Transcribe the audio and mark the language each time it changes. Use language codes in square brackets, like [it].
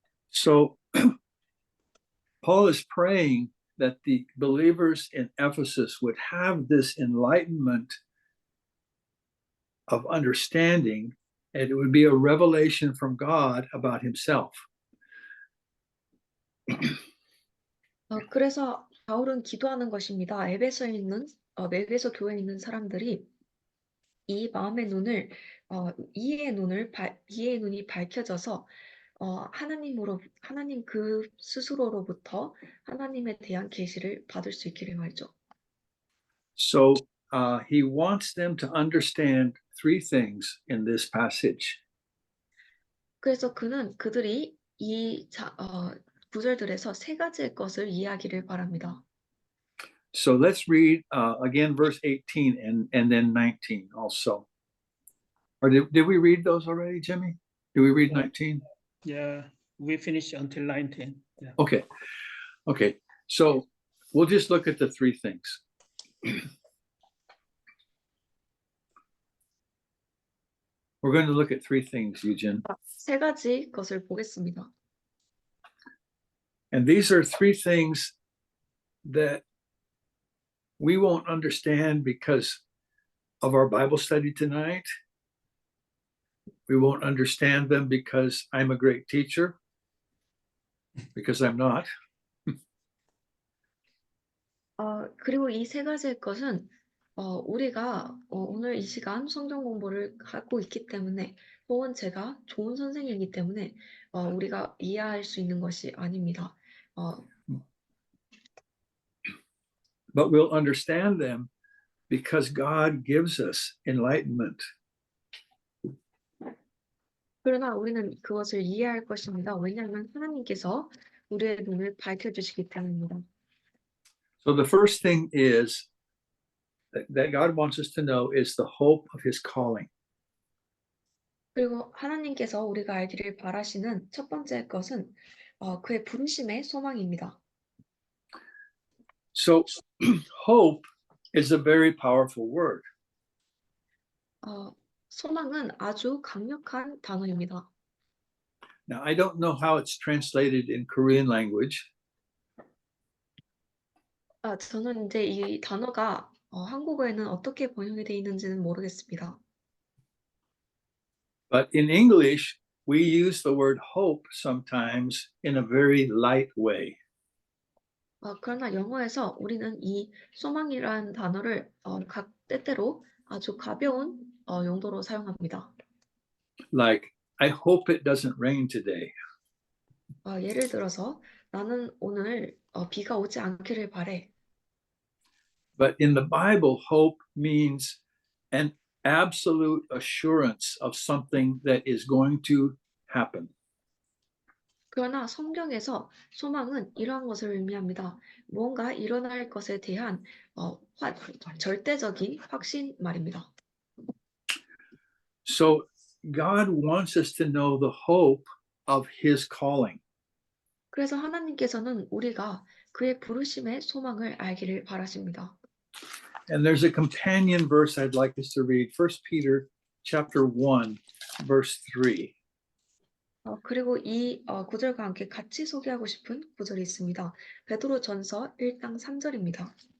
[en] So Paul is praying that the believers in Ephesus would have this enlightenment of understanding, and it would be a revelation from God about Himself. [ko] 그래서 바울은 기도하는 것입니다. 에베소 교회에 있는 사람들이 이 마음의 눈을 이해의 눈이 밝혀져서 하나님 그 스스로로부터 하나님에 대한 계시를 받을 수 있기를 말이죠. [en] So he wants them to understand three things in this passage. [ko] 그래서 그들이 이 구절들에서 세 가지의 것을 이해하기를 바랍니다. [en] So let's read again verse 18 and then 19 also. Or did we read those already, Jimmy? Did we read 19? Yeah, we finished until 19. Yeah. Okay. So we'll just look at the three things. We're going to look at three things, Eugene. [ko] 세 가지 것을 보겠습니다. [en] And these are three things that we won't understand because of our Bible study tonight. We won't understand them because I'm a great teacher, because I'm not. [ko] 그리고 이 세 가지의 것은 우리가 오늘 이 시간 성경 공부를 하고 있기 때문에 혹은 제가 좋은 선생이기 때문에 우리가 이해할 수 있는 것이 아닙니다. [en] But we'll understand them because God gives us enlightenment. [ko] 그러나 우리는 그것을 이해할 것입니다. 왜냐하면 하나님께서 우리의 눈을 밝혀주시기 때문입니다. [en] So the first thing is that God wants us to know is the hope of his calling. [ko] 그리고 하나님께서 우리가 알기를 바라시는 첫 번째 것은 그의 부르심의 소망입니다. [en] So hope is a very powerful word. [ko] 소망은 아주 강력한 단어입니다. [en] Now, I don't know how it's translated in Korean language, [ko] 저는 이제 이 단어가 한국어에는 어떻게 번역이 되어 있는지는 모르겠습니다. [en] but in English, we use the word hope sometimes in a very light way. [ko] 그러나 영어에서 우리는 이 소망이라는 단어를 각 때때로 아주 가벼운 용도로 사용합니다. [en] Like, I hope it doesn't rain today. [ko] 예를 들어서 나는 오늘 비가 오지 않기를 바래. [en] But in the Bible, hope means an absolute assurance of something that is going to happen. [ko] 그러나 성경에서 소망은 이러한 것을 의미합니다. 무언가 일어날 것에 대한 절대적인 확신 말입니다. [en] So God wants us to know the hope of his calling. [ko] 그래서 하나님께서는 우리가 그의 부르심의 소망을 알기를 바라십니다. [en] And there's a companion verse I'd like us to read, 1 Peter chapter 1, verse 3. [ko] 그리고 이 구절과 함께 같이 소개하고 싶은 구절이 있습니다. 베드로전서 1장 3절입니다.